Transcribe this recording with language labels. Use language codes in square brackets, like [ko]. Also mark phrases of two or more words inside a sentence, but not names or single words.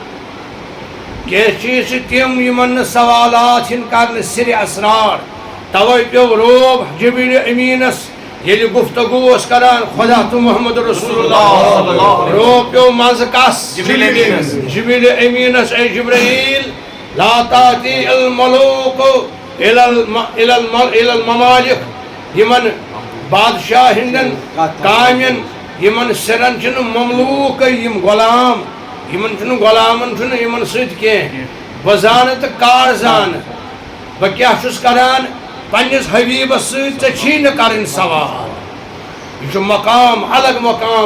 [ks] کینٛہہ چیٖز چھِ تِم یِمن نہٕ سوالات یِن کرنہٕ سِرِ اسرار توے پیوٚو روب جبریٖل امیٖنس ییٚلہِ گفتگوٗ اوس کران خدا تہٕ محمد رسول اللہ روب پیوٚو منٛزٕ کس جبریٖل امیٖنس اے جبرائیل [ar] لا تاتی الملوک الى الممالک [ks] یمن بادشاہ ہندن کامین یمن سرن چھنہٕ مملوک یم غلام یمن چھنہٕ غلامن چھنہٕ یمن سۭتۍ کینٛہہ بہٕ زانہٕ تہٕ کار زانہٕ بہٕ کیٛاہ چھُس کران پننِس حبیبس سۭتۍ ژےٚ چھی نہٕ کرٕنۍ سوال یہ چھُ مقام الگ مقام